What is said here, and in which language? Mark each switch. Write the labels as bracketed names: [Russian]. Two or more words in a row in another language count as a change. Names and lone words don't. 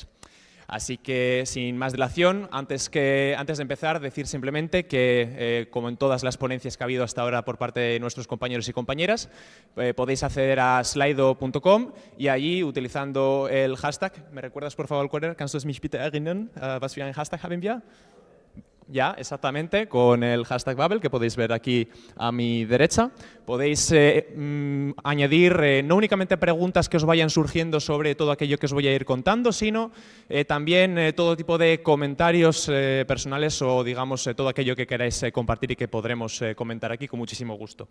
[Spanish] Así que, sin más dilación, antes de empezar, decir simplemente que, como en todas las ponencias que ha habido hasta ahora por parte de nuestros compañeros y compañeras, podéis acceder a slido.com y allí, utilizando el hashtag, ¿me recuerdas por favor cuál era? [German] ¿Kannst du mich bitte erinnern? Was für ein Hashtag haben wir? [Spanish] Ya, exactamente, con el hashtag Babel, que podéis ver aquí a mi derecha. Podéis añadir no únicamente preguntas que os vayan surgiendo sobre todo aquello que os voy a ir contando, sino también todo tipo de comentarios personales o, digamos, todo aquello que queráis compartir y que podremos comentar aquí con muchísimo gusto.